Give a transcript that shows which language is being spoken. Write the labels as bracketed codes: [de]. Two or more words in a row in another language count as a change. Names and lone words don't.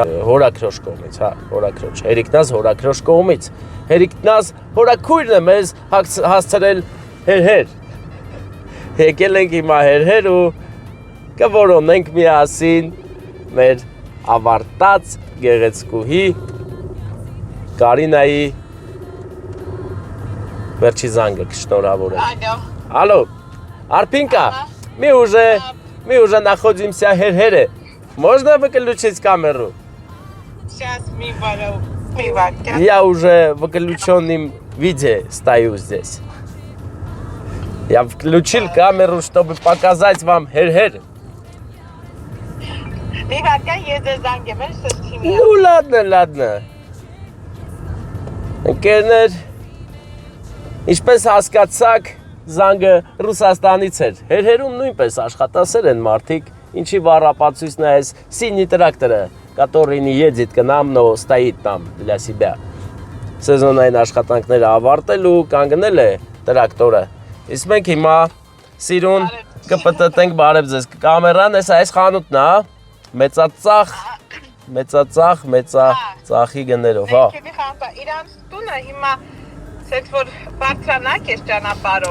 [hy] հորաքրոջ կողմից, հորաքրոջ, Հերիկնազ հորաքրոջ կողմից, Հերիկնազ հորաքույրն է մեզ հասցրել հերհեր, եկել ենք հիմա հերհեր ու կորոնենք միասին մեր ավարտած գեղեցկուհի Կարինայի վերջի զանգը կշնորհավորել։ Ալո, Արփինկա, [ru] мы уже находимся в Херхере. Можно выключить камеру? Сейчас мы Я уже в выключенном виде стою здесь. Я включил камеру, чтобы показать вам Херхер. Ну ладно. [hy] Ընկերներ, ինչպես հասկացաք, զանգը Ռուսաստանից էր, հերհերում նույնպես աշխատասեր են մարդիկ, ինչի վառապացույցն է այս սինի տրակտորը, [ru] который не едет к нам, но стоит там для себя։ [hy] Սեզոնային աշխատանքները ավարտել ու կանգնել է տրակտորը։ Իսկ մենք հիմա սիրուն կպտտենք, բարև ձեզ, կամերան այս խանութն է, մեծածախի գներով, հա։ Իրանց տունը հիմա Սետ որ բարձրանանք ես ճանապարհով։